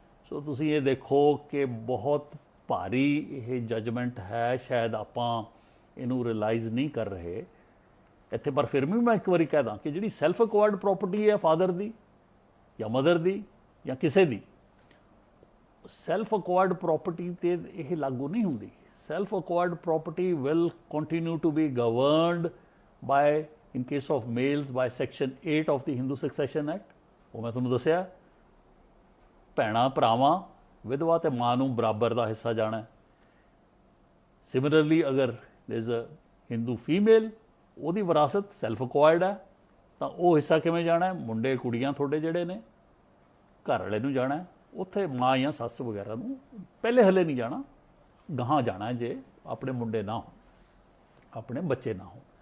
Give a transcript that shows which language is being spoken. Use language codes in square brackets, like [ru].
[pa] ਸੋ ਤੁਸੀਂ ਇਹ ਦੇਖੋ ਕਿ ਬਹੁਤ ਭਾਰੀ ਇਹ ਜਜਮੈਂਟ ਹੈ, ਸ਼ਾਇਦ ਆਪਾਂ ਇਹਨੂੰ ਰਿਅਲਾਈਜ਼ ਨਹੀਂ ਕਰ ਰਹੇ ਇੱਥੇ, ਪਰ ਫਿਰ ਵੀ ਮੈਂ ਇੱਕ ਵਾਰੀ ਕਹਿ ਦਾਂ ਕਿ ਜਿਹੜੀ ਸੈਲਫ ਅਕਵਾਇਰਡ ਪ੍ਰਾਪਰਟੀ ਹੈ ਫਾਦਰ ਦੀ ਜਾਂ ਮਦਰ ਦੀ ਜਾਂ ਕਿਸੇ ਦੀ, ਸੈਲਫ ਅਕਵਾਇਰਡ ਪ੍ਰਾਪਰਟੀ ਤੇ ਇਹ ਲਾਗੂ ਨਹੀਂ ਹੁੰਦੀ। [en] Self acquired property will continue to be governed by in case of males by section 8 of the Hindu Succession Act। [pa] ਉਹ ਮੈਂ ਤੁਹਾਨੂੰ ਦੱਸਿਆ, ਭੈਣਾਂ ਭਰਾਵਾਂ ਵਿਧਵਾ ਤੇ ਮਾਂ ਨੂੰ ਬਰਾਬਰ ਦਾ ਹਿੱਸਾ ਜਾਣਾ ਹੈ। ਸਿਮਿਲਰਲੀ ਅਗਰ [en] there is a Hindu female, [pa] ਉਹਦੀ ਵਿਰਾਸਤ ਸੈਲਫ ਅਕਵਾਇਰਡ ਹੈ ਤਾਂ ਉਹ ਹਿੱਸਾ ਕਿਵੇਂ ਜਾਣਾ ਹੈ? ਮੁੰਡੇ ਕੁੜੀਆਂ ਤੁਹਾਡੇ ਜਿਹੜੇ ਨੇ ਘਰ ਵਾਲੇ ਨੂੰ ਜਾਣਾ ਹੈ, ਉੱਥੇ ਮਾਂ ਜਾਂ ਸੱਸ ਵਗੈਰਾ ਨੂੰ ਪਹਿਲੇ ਹਲੇ ਨਹੀਂ ਜਾਣਾ, ਗਾਹਾਂ ਜਾਣਾ ਜੇ ਆਪਣੇ ਮੁੰਡੇ ਨਾ ਹੋਣ, ਆਪਣੇ ਬੱਚੇ ਨਾ ਹੋਣ।